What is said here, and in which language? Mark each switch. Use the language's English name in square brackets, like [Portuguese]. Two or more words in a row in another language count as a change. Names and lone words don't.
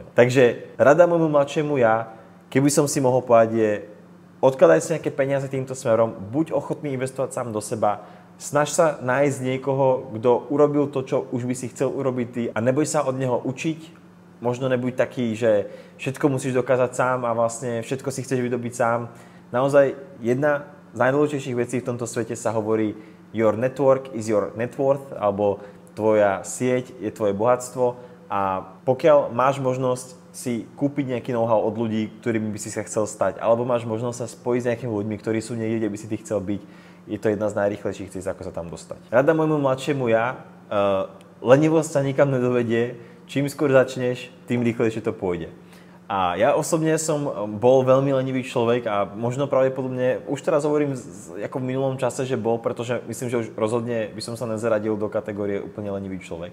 [Slovak] Takže rada môjmu mladšiemu ja, keby som si mohol povedať, je odkladaj si nejaké peniaze týmto smerom, buď ochotný investovať sám do seba, snaž sa nájsť niekoho, kto urobil to, čo už by si chcel urobiť ty a neboj sa od neho učiť. Možno nebuď taký, že všetko musíš dokázať sám a vlastne všetko si chceš vydobiť sám. Naozaj jedna z najdôležitejších vecí v tomto svete sa hovorí [English] your network is your net worth, [Slovak] alebo tvoja sieť je tvoje bohatstvo a pokiaľ máš možnosť si kúpiť nejaký know-how od ľudí, ktorými by si sa chcel stať, alebo máš možnosť sa spojiť s nejakými ľuďmi, ktorí sú niekde, kde by si ty chcel byť, je to jedna z najrýchlejších ciest, ako sa tam dostať. Rada môjmu mladšiemu ja, lenivosť sa nikam nedovedie, čím skôr začneš, tým rýchlejšie to pôjde. A ja osobne som bol veľmi lenivý človek a možno pravdepodobne, už teraz hovorím ako v minulom čase, že bol, pretože myslím, že už rozhodne by som sa nezaradil do kategórie úplne lenivý človek.